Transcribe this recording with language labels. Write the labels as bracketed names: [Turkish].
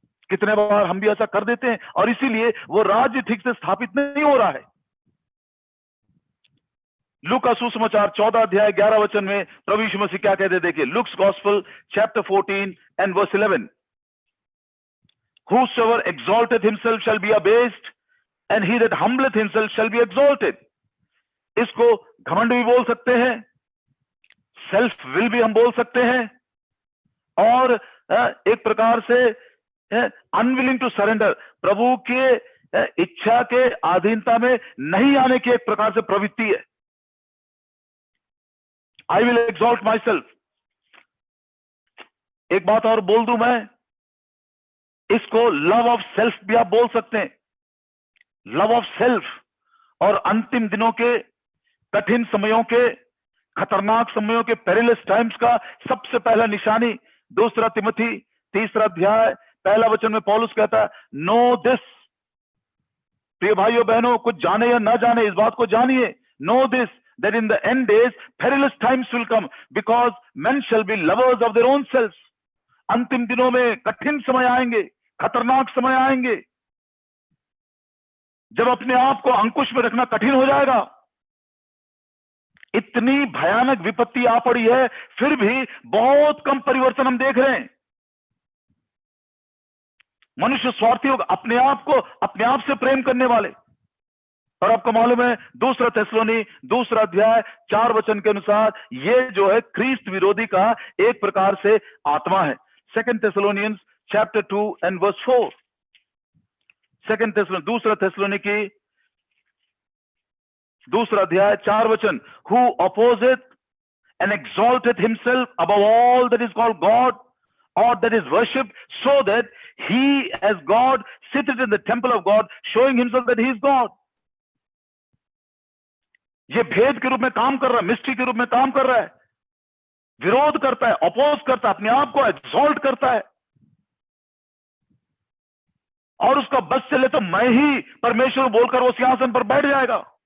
[Hindi] कितने बार हम भी ऐसा कर देते हैं, और इसीलिए वो राज्य ठीक से स्थापित नहीं हो रहा है। लूका का सुसमाचार 14 अध्याय 11 वचन में प्रभु यीशु मसीह क्या कहते, देखिए [English] Luke's gospel chapter 14 and verse 11। Whosoever exalteth himself shall be abased, and he that humbleth himself shall be exalted. [Hindi] इसको घमंड भी बोल सकते हैं, [English] self will [Hindi] भी हम बोल सकते हैं, और एक प्रकार से [English] unwilling to surrender, [Hindi] प्रभु के इच्छा के अधीनता में नहीं आने की एक प्रकार से प्रवृत्ति है। [English] I will exalt myself. [Hindi] एक बात और बोल दूं मैं, इसको [English] love of self [Hindi] भी आप बोल सकते हैं, लव ऑफ सेल्फ। और अंतिम दिनों के, कठिन समयों के, खतरनाक समयों के, [English] perilous times [Hindi] का सबसे पहला निशानी 2 तिमोथी 3 अध्याय 1 वचन में पौलुस कहता है, [English] know this [Hindi] प्रिय भाइयों बहनों, कुछ जाने या ना जाने, इस बात को जानिए, no this [English] that in the end days perilous times will come because men shall be lovers of their own selves. [Hindi] अंतिम दिनों में कठिन समय आएंगे, खतरनाक समय आएंगे, जब अपने आप को अंकुश में रखना कठिन हो जाएगा। इतनी भयानक विपत्ति आ पड़ी है, फिर भी बहुत कम परिवर्तन हम देख रहे हैं। मनुष्य स्वार्थी होगा, अपने आप को अपने आप से प्रेम करने वाले। और आपको मालूम है, दूसरा थिस्सलुनी 2 अध्याय 4 वचन के अनुसार ये जो है ख्रीस्त विरोधी का एक प्रकार से आत्मा है। [English] 2 Thessalonians chapter 2 and verse 4। [Hindi] 2 Thessalonians 2 अध्याय 4 वचन, [English] who opposeth and exalteth himself above all that is called God or that is worshipped, so that he as God sitteth in the temple of God, showing himself that he is God। [Hindi] ये भेद के रूप में काम कर रहा है, mystery के रूप में काम कर रहा है, विरोध करता है, अपोज करता है, अपने आप को एक्सॉल्ट करता है, और उसका बस चले तो मैं ही परमेश्वर बोलकर वो सिंहासन पर बैठ जाएगा।